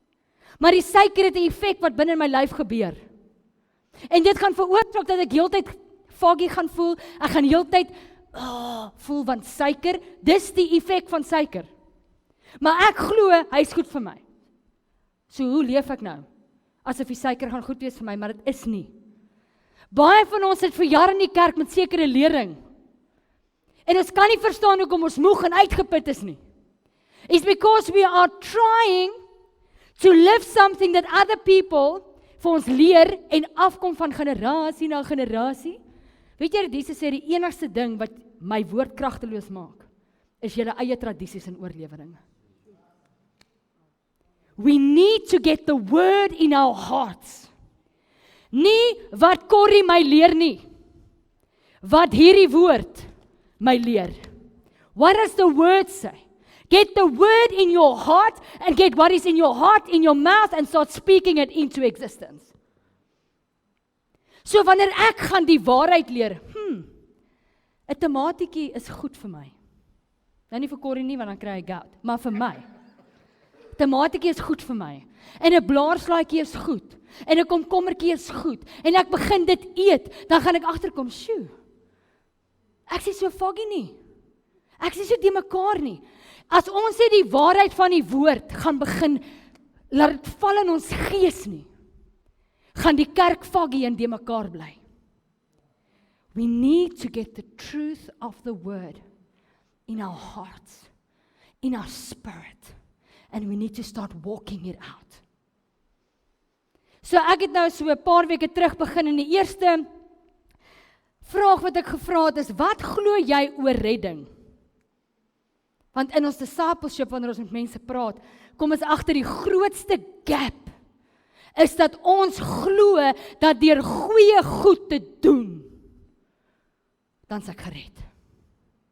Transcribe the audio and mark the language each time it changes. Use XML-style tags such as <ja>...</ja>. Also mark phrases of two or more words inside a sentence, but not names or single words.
<af>Maar die suiker het 'n effek wat binne in my lyf gebeur. En dit gaan veroorsaak dat ek heeltyd foggy gaan voel, ek gaan heeltyd voel van suiker, dis die effek van suiker. Maar ek glo, hy is goed vir my. So hoe leef ek nou? Asof die suiker gaan goed wees vir my, maar dit is nie. Baie van ons sit vir jare in die kerk met sekere lering. En ons kan nie verstaan hoekom ons moeg en uitgeput is nie.</af> <en>It's because we are trying to live something that other people</en> <af>vir ons leer en afkom van generasie na generasie. Weet jy, Jesus sê die enigste ding wat my woord kragteloos maak, is julle eie tradisies en oorleweringe.</af> <en>We need to get the word in our hearts.</en> <af>Nie wat Corrie my leer nie, wat hierdie woord my leer.</af> <en>What does the word say? Get the word in your heart and get what is in your heart in your mouth and start speaking it into existence.</en> <af>So wanneer ek gaan die waarheid leer, 'n tomatietjie is goed vir my. Nou nie vir Corrie nie, want dan kry hy gout, maar vir my. Tomatietjie is goed vir my. En 'n blaarslaatjie is goed. En 'n komkommertjie is goed. En ek begin dit eet, dan gaan ek agterkom, sjoe. Ek sê so foggy nie. Ek sê so die mekaar nie. As ons sê die waarheid van die woord gaan begin, laat dit val in ons gees nie, gaan die kerk foggy en die mekaar bly.</af> <en>We need to get the truth of the word in our hearts, in our spirit, and we need to start walking it out.</en> <af>So ek het nou so 'n paar weke terug begin en die eerste vraag wat ek gevra het is, wat glo jy oor redding? Want in ons discipleship, wanneer ons met mense praat, kom ons agter die grootste gap is dat ons glo dat deur goeie goed te doen, dan is ek gered.</af>